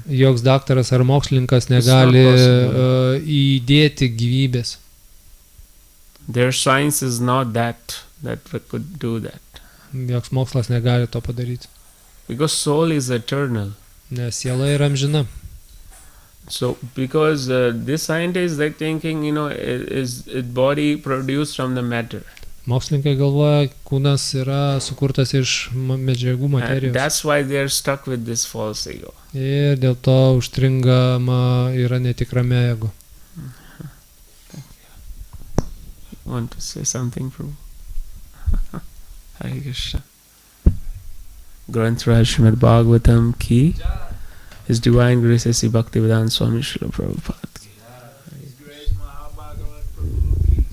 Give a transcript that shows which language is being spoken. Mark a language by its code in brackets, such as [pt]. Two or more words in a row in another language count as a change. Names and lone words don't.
[lt] Joks daktaras ar mokslininkas negali įdėti gyvybės. [en] Their science is not that we could do that. [lt] Joks mokslas negali to padaryti. [en] Because soul is eternal. [lt] Nes siela yra amžina. [en] So because this scientists, they're thinking, is body produced from the matter. [lt] Mokslininkai galvoja, kūnas yra sukurtas iš medžiagų [en] And [lt] materijos. [en] that's why they're stuck with this false ego. [lt] Ir dėl to užstringama yra netikrame ego. [en] Want to say something, Prabhu? [hi] Hare Krishna. Granth Raj Srimad Bhagavatam ki, [en] His Divine Grace A.C. [hi] Bhaktivedanta Swami Srila Prabhupada ki. [en] His Grace [hi] Mahabhagavat Prabhu ki jai.